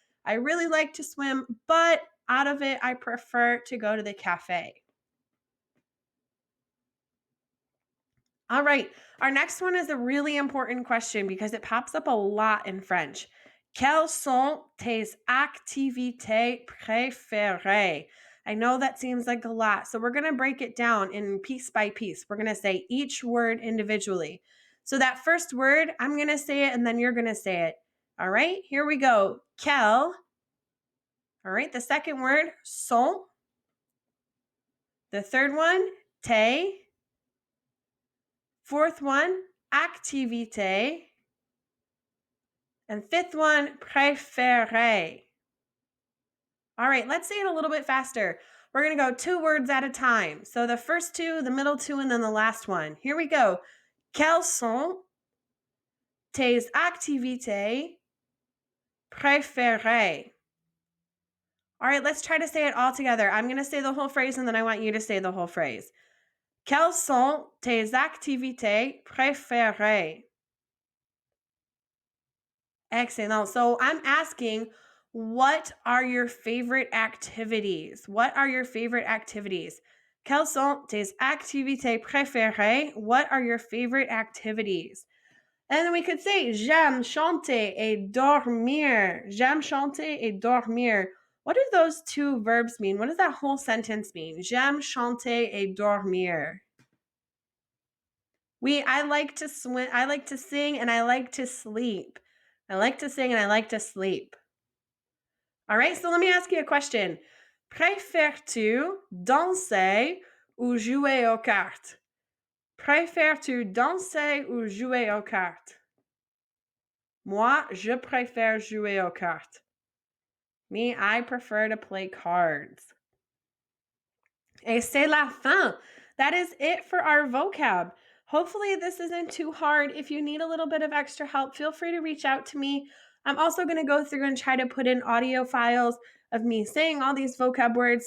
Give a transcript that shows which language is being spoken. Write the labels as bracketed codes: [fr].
[en] I really like to swim, but out of it, I prefer to go to the cafe. All right, our next one is a really important question because it pops up a lot in French. [fr] Quelles sont tes activités préférées? [en] I know that seems like a lot. So we're going to break it down in piece by piece. We're going to say each word individually. So that first word, I'm going to say it and then you're going to say it. All right, here we go. Quel. All right, the second word, sont. The third one, tes. Fourth one, activité. And fifth one, préféré. All right, let's say it a little bit faster. We're going to go 2 words at a time. So the first 2, the middle 2, and then the last one. Here we go. [fr] Quelles sont tes activités préférées? [en] All right, let's try to say it all together. I'm going to say the whole phrase, and then I want you to say the whole phrase. [fr] Quelles sont tes activités préférées? [en] Excellent. So I'm asking, what are your favorite activities? What are your favorite activities? [fr] Quelles sont tes activités préférées? [en] What are your favorite activities? And then we could say, [fr] j'aime chanter et dormir. J'aime chanter et dormir. [en] What do those 2 verbs mean? What does that whole sentence mean? [fr] J'aime chanter et dormir. [en] I like to swim, I like to sing, and I like to sleep. I like to sing and I like to sleep. All right, so let me ask you a question. [fr] Préfères-tu danser ou jouer aux cartes? Préfères-tu danser ou jouer aux cartes? Moi, je préfère jouer aux cartes. [en] Me, I prefer to play cards. [fr] Et c'est la fin. [en] That is it for our vocab. Hopefully this isn't too hard. If you need a little bit of extra help, feel free to reach out to me. I'm also going to go through and try to put in audio files of me saying all these vocab words.